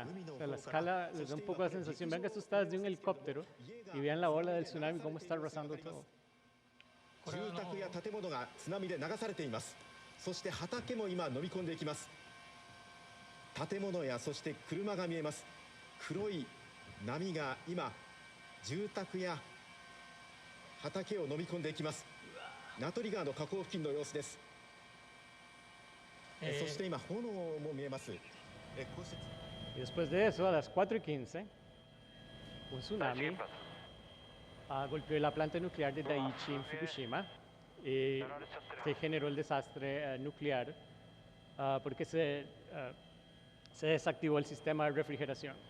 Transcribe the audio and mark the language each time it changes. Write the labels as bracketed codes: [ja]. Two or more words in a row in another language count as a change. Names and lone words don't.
[es] O sea, la escala les da un poco la sensación. Vean que esto está desde un helicóptero y vean la ola del tsunami, cómo está arrasando todo. [ja] 住宅や建物が津波で流されています。そして畑も今飲み込んでいきます。建物やそして車が見えます。黒い波が今住宅や畑を飲み込んでいきます。名取川の河口付近の様子です。そして今炎も見えます。 [es] Y después de eso, a las 4:15, un tsunami golpeó la planta nuclear de Daiichi en Fukushima, que generó el desastre nuclear porque se desactivó el sistema de refrigeración.